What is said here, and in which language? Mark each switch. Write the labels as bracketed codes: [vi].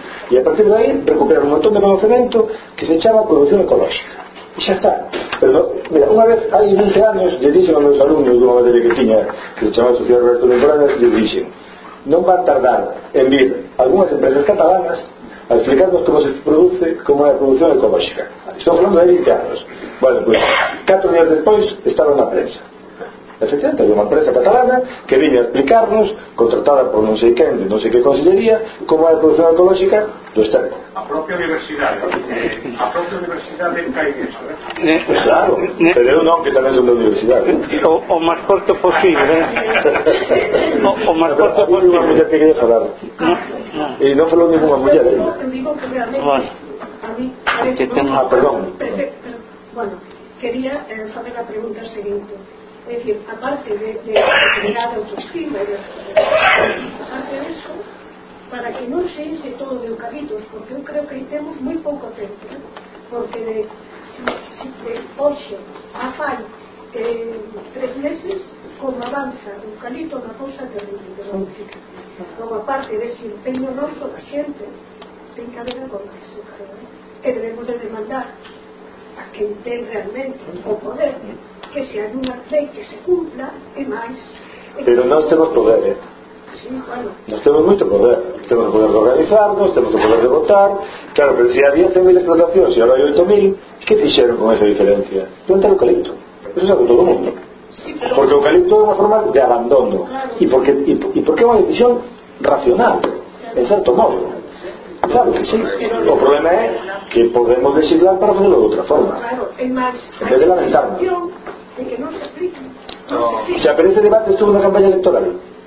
[gl] E a partir de aí, recuperar un montón de conocimiento que se chama producción ecológica. E xa está. Pero, mira, unha vez, hai 20 anos, lle dixen a meus alumnos dunha materia que tiña, que se chamaba Sociedad Roberto de Moranes, lle dixen, non van tardar en vir algunhas empresas catalanas a explicarnos como se produce, como é a producción ecológica. Estou falando de 20 anos. Bueno, pues, 4 días despois, estaba na prensa. Efectivamente, hai unha empresa catalana que vine a explicarnos, contratada por non sei quen, de non sei que consellería, como é a producción ecológica do externo. A propia universidade [es] cae en eso, ¿eh? [gl] Claro, pero eu non, que tamén son da universidade. O máis corto posible, ¿eh? O máis corto posible. Unha muller que quería falar. E non falou ninguna muller, ¿eh? Bueno, quería facer a pregunta seguinte. [es] Es decir, aparte de generar autoestima, aparte de eso, para que no se ense todo de eucaliptos, porque yo creo que ahí tenemos muy poco tiempo, ¿no? Porque si [gl] de hoxe a fai [es] 3 meses, como avanza de eucalipto, una cosa terrible. Pero, como aparte de ese empeño nuestro, la gente, tiene que haber algo más, yo creo, ¿eh? Que debemos de demandar a quien tenga realmente o poder, ¿no? Que sea una ley que se cumpla, y más. Pero no tenemos poder, ¿eh? Sí, [gl] nos temos moito poder, temos poder de organizarnos, temos poder de votar, claro, pero se há 10.000 explotacións e agora hai 8.000, que fixeron con esa diferencia? Plantar eucalipto, eso é con todo o mundo, porque o eucalipto é unha forma de abandono, e porque é unha decisión racional, en certo modo, claro que sí. O problema é que podemos legislar para facelo de outra forma, en vez de lamentarnos. Se aparece debate, estuvo na campaña electoral.